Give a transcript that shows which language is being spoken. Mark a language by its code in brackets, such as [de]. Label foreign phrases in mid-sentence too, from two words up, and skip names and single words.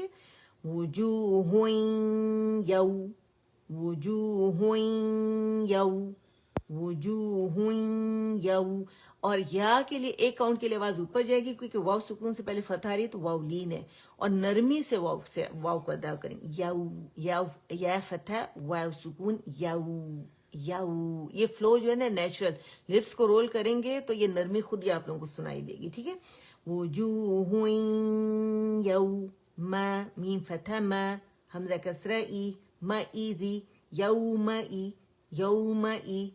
[ar] وجوہ یو وجوہ یو وجوہ یو. [ur] اور یا کے لیے ایک کاؤنٹ کے لیے آواز اوپر جائے گی, کیونکہ واو سکون سے پہلے فتح آ رہی ہے, تو واو لین ہے, اور نرمی سے واو کو ادا کریں. [ar] یو یو یا فتح واو سکون یو یو. [ur] یہ فلو جو ہے نا نیچرل, لپس کو رول کریں گے تو یہ نرمی خود ہی آپ لوگوں کو سنائی دے گی, ٹھیک ہے. [ar] وجوہ یو ما میم فتح ما حمزہ کسرہ ای مئذی یومئی یومئی.